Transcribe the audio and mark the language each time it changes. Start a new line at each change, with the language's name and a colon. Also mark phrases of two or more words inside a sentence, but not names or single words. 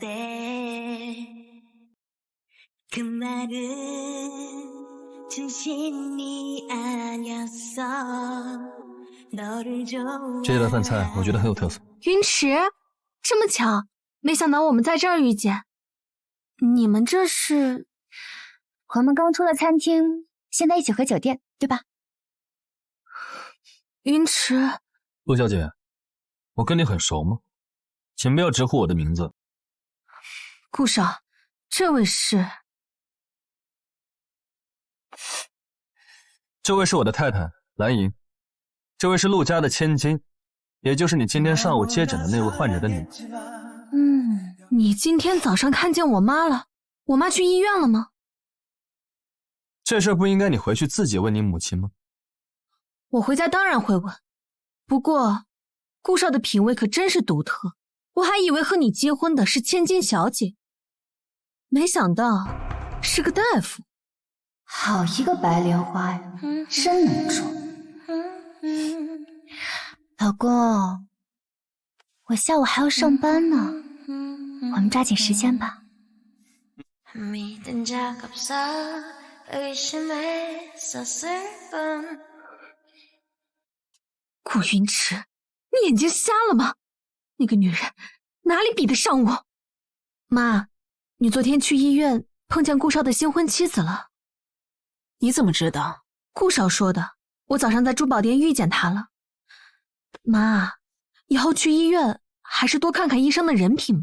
Chinese: 這道飯菜我覺得很有特色。雲池，這麼巧，沒想到我們在這兒遇見。你們這是？我們剛出了餐廳，現在一起回酒店，對吧？雲池，陸小姐，我跟你很熟嗎？請不要直呼我的名字。顧少，這位是？這位是我的太太藍瑩，這位是陸家的千金，也就是你今天上午接診的那位患者的女兒。你今天早上看見我媽了？我媽去醫院了嗎？這事不應該你回去自己問你母親嗎？我回家當然會問，不過顧少的品味可真是獨特，我還以為和你結婚的是千金小姐，沒想到是個大夫。好一個白蓮花呀，真能裝。老公，我下午還要上班呢，我們抓緊時間吧。顧雲池，你眼睛瞎了嗎？那個女人哪裡比得上我？媽，你昨天去醫院碰見顧少的新婚妻子了。你怎麼知道？顧少說的，我早上在珠寶店遇見他了。媽，以後去醫院還是多看看醫生的人品吧。